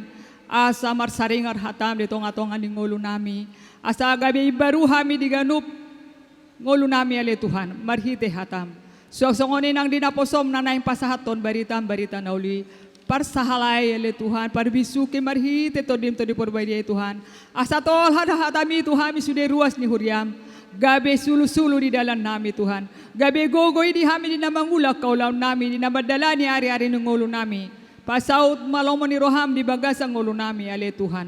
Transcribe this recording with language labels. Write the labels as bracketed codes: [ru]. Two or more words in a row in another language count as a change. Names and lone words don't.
[btm] Asa marsaringar hatam di tonga-tonga ni ngulu nami. Asa gabi baru hami diganup ngulu nami ale Tuhan, marhite hatam. Songonin ang dinaposom na naing pasahaton, baritam-barita na uli. Parsahalay ale Tuhan, parbisuki marhite to dim to di porbaya Tuhan. Asa tol hatami Tuhan, misude ruas ni Huriam. Gabi sulu-sulu di dalam nami Tuhan. Gabi gogoy di hami di namangulak kaulaw nami, di namadala ni ari-ari ng ngulu nami. Pasaut malomo ni Roham di bagas ang ngulu nami ale Tuhan.